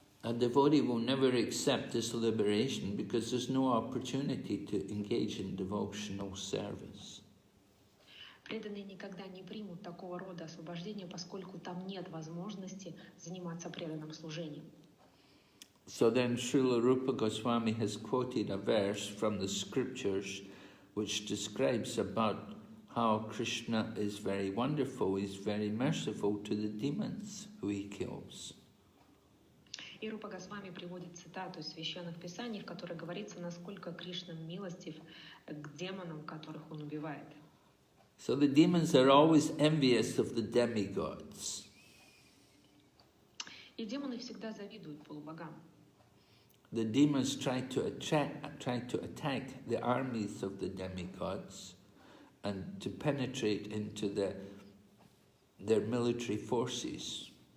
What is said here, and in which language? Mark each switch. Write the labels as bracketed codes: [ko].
[en] A devotee will never accept this liberation because there's no opportunity to engage in devotional service. [ru] Преданные никогда не примут такого рода освобождения, поскольку там нет возможности заниматься преданным служением. [en] So then Srila Rupa Goswami has quoted a verse from the scriptures which describes about how Kṛṣṇa is very wonderful, he's very merciful to the demons who he kills. [ru] И Рупа Госвами приводит цитату из священных писаний, в которой говорится, насколько Кришна милостив к демонам, которых он убивает. [en] So the demons are always envious of the demigods. [ru] И демоны всегда завидуют полубогам. [en] The demons try to attack the armies of the demigods and to penetrate into their military forces.